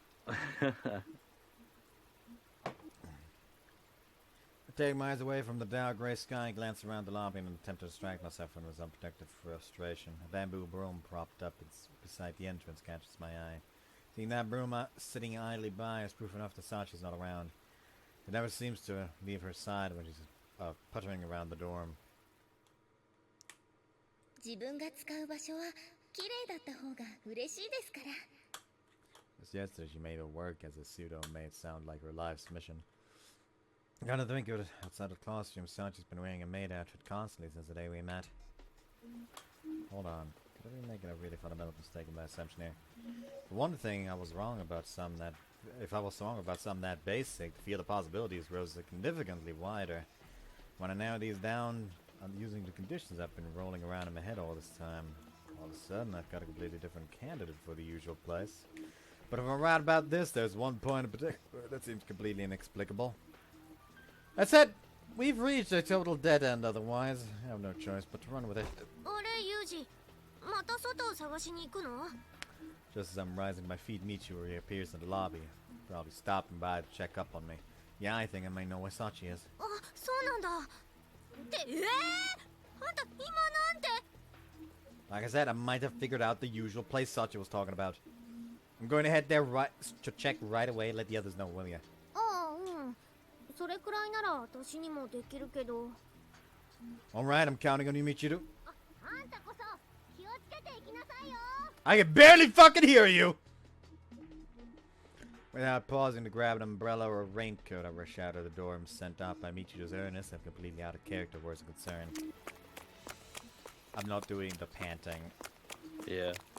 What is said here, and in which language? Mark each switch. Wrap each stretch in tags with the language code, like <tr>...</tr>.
<en>I take my eyes away from the dour grey sky, glance around the lobby in an attempt to distract myself from this unprotected frustration. A bamboo broom propped up beside the entrance catches my eye. Seeing that broom sitting idly by is proof enough that Sachi's not around. It never seems to leave her side when she's puttering around the dorm.</en> <ja>自分が使う場所は綺麗だった方が嬉しいですから。</ja> <en>Just yesterday she made her work as a pseudo made it sound like her life's mission. Gotta think of it, outside of costume, Sachi's been wearing a maid outfit constantly since the day we met. Hold on, could I be making a really fundamental mistake in my assumption here? For one thing, if I was wrong about some that basic, the field of possibilities grows significantly wider. When I narrow these down, I'm using the conditions I've been rolling around in my head all this time. All of a sudden, I've got a completely different candidate for the usual place. But if I'm right about this, there's one point in particular that seems completely inexplicable. That's it! We've reached a total dead end otherwise. I have no choice but to run with it.</en> <ja>あれ、ユージ、また外を探しに行くの？</ja> <en>Just as I'm rising to my feet, Michiru reappears in the lobby. Probably stopping by to check up on me. Yeah, I think I may know where Sachi is.</en> <ja>あ、そうなんだ。って、あんた今なんて。</ja> <en>Like I said, I might have figured out the usual place Sachi was talking about. I'm going to head there to check right away. Let the others know, will ya?</en> <ja>ああ、うん。それくらいなら私にもできるけど。</ja> <en>Alright, I'm counting on you, Michiru.</en> <ja>あんたこそ気をつけていきなさいよ。</ja> <en>I can barely fucking hear you! Without pausing to grab an umbrella or a raincoat, I rush out of the door and sent out by Michiru's earnest and completely out of character where it's concerned. I'm not doing the panting. Yeah.</en>